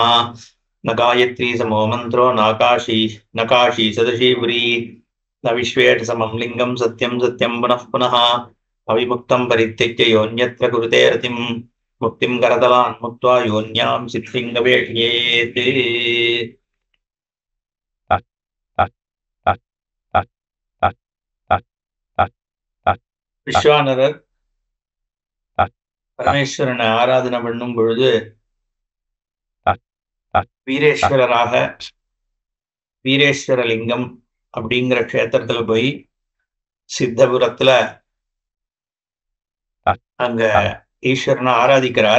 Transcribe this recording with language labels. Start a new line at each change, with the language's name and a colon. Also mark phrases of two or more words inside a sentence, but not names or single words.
Sanskrit: न गायत्री समो मन्त्रो न काशी सदृशी पुरी न विश्वेटसमं लिङ्गं सत्यं सत्यं पुनः पुनः। अविमुक्तं परित्यज्य योऽन्यत्र कुरुते रतिं मुक्तिं करतलान् मुक्त्वा योन्यां सिद्धिं गवेष्येत्।
Tamil: விஸ்வானரர் பரமேஸ்வரனை ஆராதனை பண்ணும் பொழுது வீரேஸ்வரராக வீரேஸ்வரலிங்கம் அப்படிங்கிற க்ஷேத்திரத்துல போய் சித்தபுரத்துல அங்க ஈஸ்வரனை ஆராதிக்கிறார்.